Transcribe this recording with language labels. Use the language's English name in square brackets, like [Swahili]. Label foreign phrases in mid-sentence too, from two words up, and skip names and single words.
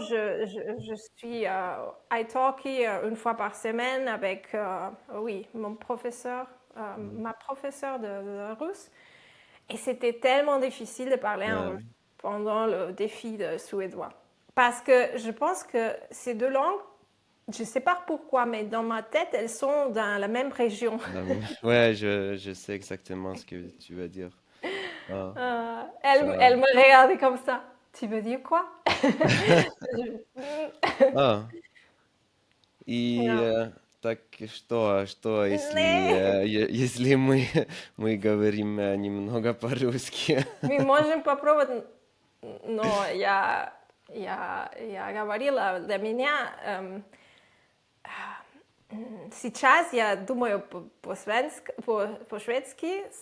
[French] je suis italki une fois par semaine avec mon professeur, ma professeure de russe, et c'était tellement difficile de parler en russe pendant le défi de suédois parce que je pense que ces 2 langues, je sais pas pourquoi, mais dans ma tête elles sont dans la même région. Ouais, je sais exactement ce que tu veux dire. Elle me regardait comme ça. Tu veux dire quoi? [Russian] Так что, если мы говорим немного по-русски? Мы можем попробовать, но я говорила, для меня сейчас я думаю по-шведски.